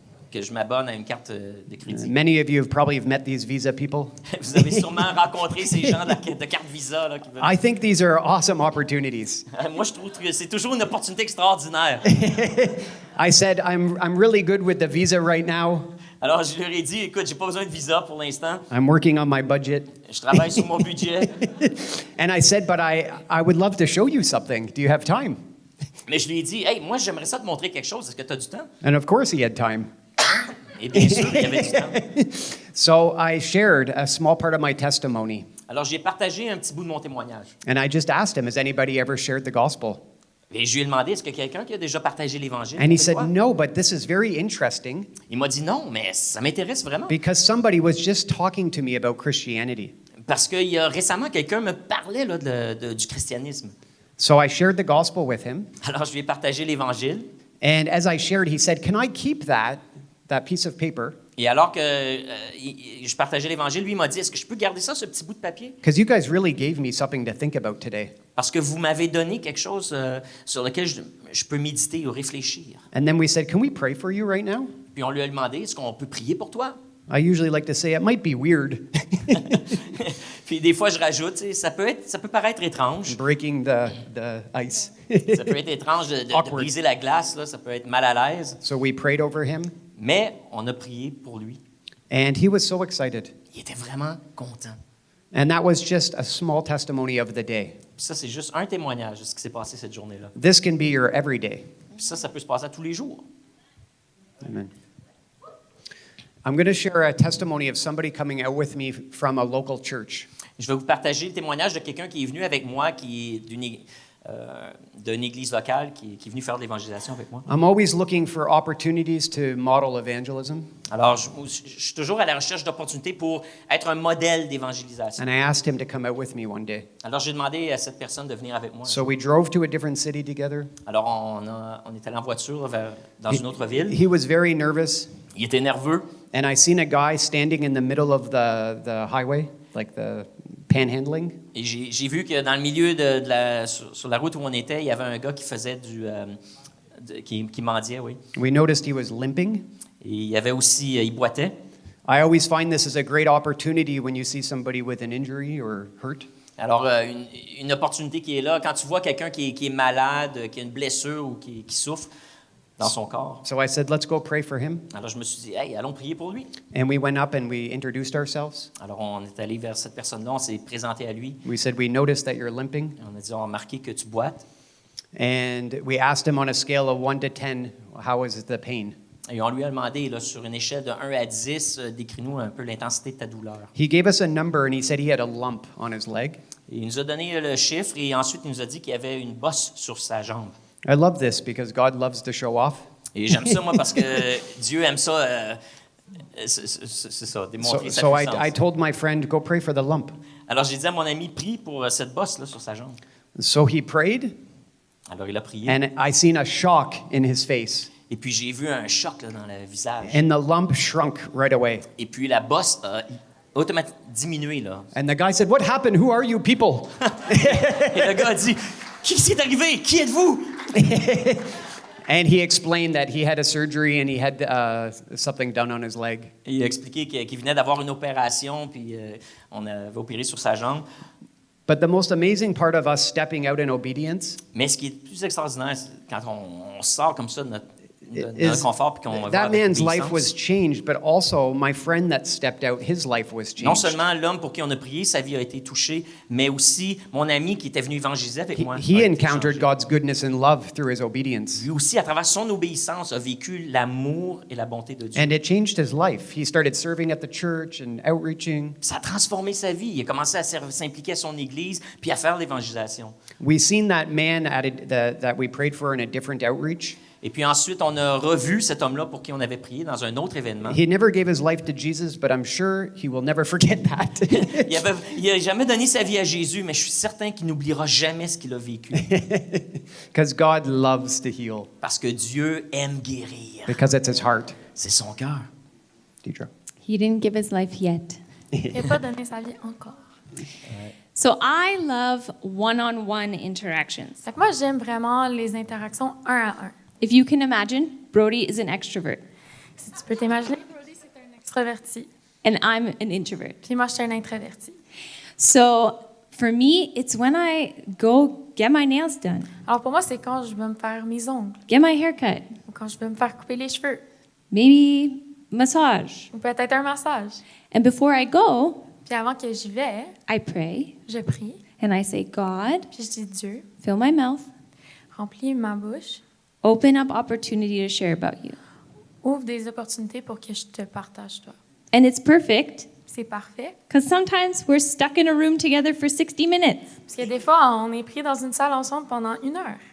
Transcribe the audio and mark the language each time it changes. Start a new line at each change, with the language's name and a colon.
French: que je m'abonne à une carte de crédit.
English: Many of you have probably met these Visa people.
French: Vous avez sûrement rencontré ces gens de carte Visa. Là, qui veulent...
English: I think these are awesome opportunities.
French: Moi, je trouve que c'est toujours une opportunité extraordinaire.
English: I said, I'm really good with the Visa right now.
French: Alors, je leur ai dit, écoute, j'ai pas besoin de visa pour l'instant.
English: I'm working on my budget.
French: Je travaille sur mon budget.
English: And I said, but I would love to show you something. Do you have time?
French: Mais je lui ai dit, hey, moi, j'aimerais ça te montrer quelque chose. Est-ce que tu as du temps?
English: And of course he had time.
French: Et bien sûr, il y avait du temps.
English: So I shared a small part of my testimony.
French: Alors, j'ai partagé un petit bout de mon témoignage.
English: And I just asked him, has anybody ever shared the gospel?
French: Et je lui ai demandé, est-ce que quelqu'un qui a déjà partagé l'Évangile?
English: And he
French: avec
English: said,
French: toi?
English: no, but this is very interesting
French: Il m'a dit non, mais ça m'intéresse vraiment.
English: because somebody was just talking to me about Christianity.
French: Parce qu'il y a récemment, quelqu'un me parlait là, du christianisme.
English: So I shared the gospel with him.
French: Alors, je lui ai partagé l'Évangile.
English: And as I shared, he said, can I keep that piece of paper?
French: Et alors que je partageais l'Évangile, lui il m'a dit, est-ce que je peux garder ça, ce petit bout de papier?
English: Because you guys really gave me something to think about today.
French: Parce que vous m'avez donné quelque chose sur lequel je peux méditer ou réfléchir.
English: And then we said, can we pray for you right now?
French: Puis on lui a demandé, est-ce qu'on peut prier pour toi?
English: I usually like to say it might be weird,
French: Puis des fois, je rajoute, tu sais, ça peut paraître étrange.
English: breaking the ice.
French: Ça peut être étrange de
English: Awkward.
French: briser la glace, là, ça peut être mal à l'aise.
English: So we prayed over him,
French: Mais on a prié pour lui.
English: and he was so excited.
French: Il était vraiment content.
English: And that was just a small testimony of the day.
French: Puis ça, c'est juste un témoignage de ce qui s'est passé cette journée-là.
English: This can be your everyday.
French: Puis ça peut se passer à tous les jours.
English: Amen. I'm going to share a testimony of somebody coming out with me from a local church.
French: Je vais vous partager le témoignage de quelqu'un qui est venu avec moi, qui est d'une église locale, qui est venu faire de l'évangélisation avec moi.
English: I'm always looking for opportunities to model evangelism.
French: Alors, je suis toujours à la recherche d'opportunités pour être un modèle d'évangélisation.
English: And I asked him to come out with me one day.
French: Alors, j'ai demandé à cette personne de venir avec moi.
English: So we drove to a different city together.
French: Alors, on est allé en voiture dans une autre ville.
English: He was very nervous.
French: Il était nerveux.
English: And I seen a guy standing in the middle of the highway, like the panhandling.
French: Et j'ai vu que dans le milieu sur la route où on était, il y avait un gars qui faisait qui mendiait, oui.
English: We noticed he was limping.
French: Et il y avait aussi, il boitait.
English: I always find this is a great opportunity when you see somebody with an injury or hurt.
French: Alors, une opportunité qui est là, quand tu vois quelqu'un qui est malade, qui a une blessure ou qui souffre dans son corps.
English: So I said, let's go pray for him.
French: Alors, je me suis dit, hey, allons prier pour lui.
English: And we went up and we introduced ourselves.
French: Alors, on est allé vers cette personne-là, on s'est présenté à lui.
English: We said, we noticed that you're limping.
French: On a dit, on a remarqué que tu boites.
English: And we asked him on a scale of 1 to 10, how is the pain?
French: Et on lui a demandé, là, sur une échelle de 1 à 10, décris-nous un peu l'intensité de ta douleur.
English: He gave us a number and he said he had a lump on his leg.
French: Et il nous a donné le chiffre et ensuite il nous a dit qu'il y avait une bosse sur sa jambe.
English: I love this because God loves to show off.
French: Et j'aime ça, moi, parce que Dieu aime ça, c'est ça, démontrer sa
English: So
French: puissance.
English: I told my friend, go pray for the lump.
French: Alors j'ai dit à mon ami, prie pour cette bosse là sur sa jambe.
English: So he prayed,
French: Alors il a prié.
English: and I seen a shock in his face.
French: Et puis j'ai vu un choc là, dans le visage.
English: And the lump shrunk right away.
French: Et puis la bosse a automatiquement diminué, là.
English: And the guy said, what happened? Who are you people?
French: Et le gars a dit, qu'est-ce qui est arrivé? Qui êtes-vous?
English: And he explained that he had a surgery and he had something done on his leg.
French: Et il a expliqué qu'il venait d'avoir une opération, puis on avait opéré sur sa jambe.
English: But the most amazing part of us stepping out in obedience
French: Mais ce qui est le plus extraordinaire, c'est quand on sort comme ça de notre
English: is
French: confort puis qu'on va
English: that
French: avec
English: man's life was
French: obéissance.
English: changed, but also my friend that stepped out, his life was
French: Non
English: changed.
French: seulement l'homme pour qui on a prié, sa vie a été touchée, mais aussi mon ami qui était venu évangéliser avec moi.
English: He
French: a été
English: encountered
French: changé.
English: God's goodness and love through his obedience.
French: Lui aussi, à travers son obéissance, a vécu l'amour et la bonté de Dieu.
English: And it changed his life. He started serving at the church and outreaching.
French: Ça a transformé sa vie. Il a commencé à s'impliquer à son église puis à faire l'évangélisation.
English: We seen that man that we prayed for in a different outreach.
French: Et puis ensuite, on a revu cet homme-là pour qui on avait prié dans un autre événement.
English: He never gave his life to Jesus, but I'm sure he will never forget that.
French: Il n'a jamais donné sa vie à Jésus, mais je suis certain qu'il n'oubliera jamais ce qu'il a vécu.
English: Because God loves to heal,
French: Parce que Dieu aime guérir.
English: because it's his heart.
French: C'est son cœur.
English: Deidre. He didn't give his life yet.
French: Il n'a pas donné sa vie encore.
English: So I love one-on-one interactions.
French: Fait que moi, j'aime vraiment les interactions un à un.
English: If you can imagine, Brody is an extrovert.
French: Si tu peux t'imaginer, Brody, c'est un extraverti.
English: and I'm an introvert.
French: Puis moi, je suis un introverti.
English: So for me, it's when I go get my nails done,
French: Alors pour moi, c'est quand je veux me faire mes ongles,
English: get my hair cut,
French: ou quand je veux me faire couper les cheveux,
English: maybe massage.
French: ou peut-être un massage.
English: And before I go,
French: Puis avant que j'y vais,
English: I pray
French: je prie,
English: and I say, God,
French: puis je dis Dieu,
English: fill my mouth,
French: remplis ma bouche,
English: open up opportunity to share about you.
French: ouvre des opportunités pour que je te partage toi.
English: And it's perfect
French: C'est parfait.
English: because sometimes we're stuck in a room together for 60 minutes
French: Parce que des fois, on est pris dans une salle ensemble pendant 1 heure.